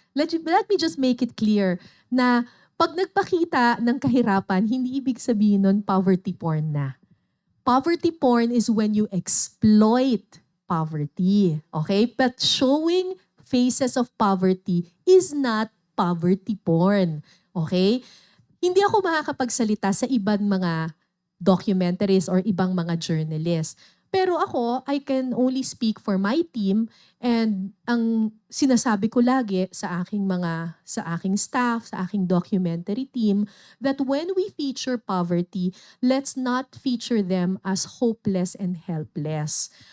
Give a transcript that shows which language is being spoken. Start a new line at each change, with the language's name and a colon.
English: Let me just make it clear
Filipino: na pag nagpakita ng kahirapan, hindi ibig sabihin nun poverty porn na.
English: Poverty porn is when you exploit poverty. Okay? But showing faces of poverty is not poverty porn. Okay?
Filipino: Hindi ako makakapagsalita sa ibang mga documentaries or ibang mga journalists. Pero ako,
English: I can only speak for my team and
Filipino: ang sinasabi ko lagi sa aking staff, sa aking documentary team,
English: that when we feature poverty, let's not feature them as hopeless and helpless.